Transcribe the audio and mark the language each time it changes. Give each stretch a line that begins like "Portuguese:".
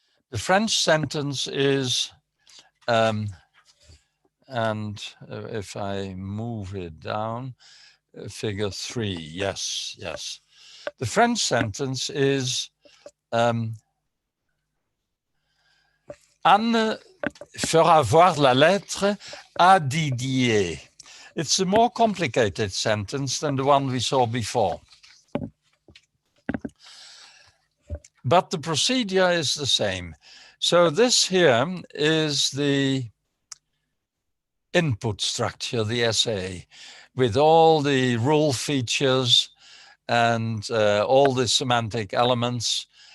English: The French sentence is, and if I move it down, figure 3, yes. The French sentence is
French: Anne fera voir la lettre à Didier.
English: It's a more complicated sentence than the one we saw before. But the procedure is the same. So this here is the input structure, the essay, with all the rule features and all the semantic elements.